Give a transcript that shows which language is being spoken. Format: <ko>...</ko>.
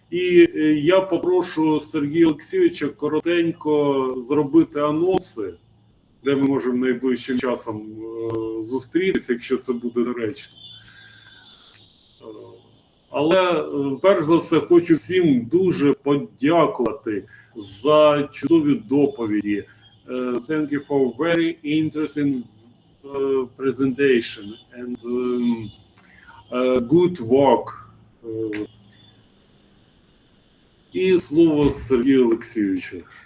<uk>І я попрошу Сергія Олексійовича коротенько зробити анонси, де ми можемо найближчим часом зустрітися, якщо це буде доречно. Але, перш за все, хочу всім дуже подякувати за чудові доповіді.</uk> <en>Thank you for very interesting presentation and good work.</en> <ru>И слово Сергею Алексеевичу.</ru>